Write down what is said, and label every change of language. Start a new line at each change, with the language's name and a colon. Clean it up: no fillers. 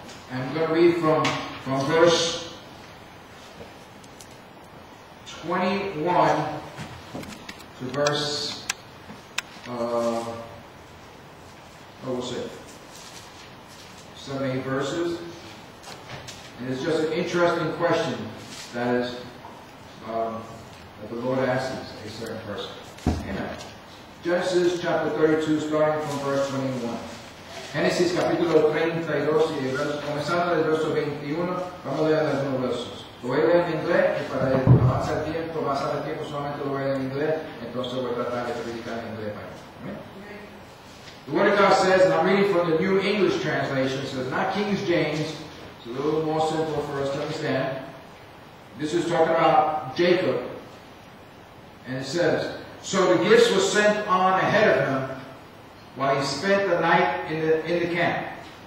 English: And I'm going to read from verse 21 to verse, we'll say 7, 8 verses. And it's just an interesting question that is that the Lord asks a certain person. Amen. Genesis chapter 32, starting from verse 21.
Spanish: Génesis capítulo 32, y comenzando del verso 21, vamos a leer algunos versos. Lo voy a leer en inglés, y para avanzar el tiempo, solamente lo voy a leer en inglés, entonces voy a tratar de predicar en inglés.
English: The Word of God says, and I'm reading from the New English Translation, it says, not King James, it's a little more simple for us to understand. This is talking about Jacob, and it says, so the gifts were sent on ahead of him, while he spent the night in the camp.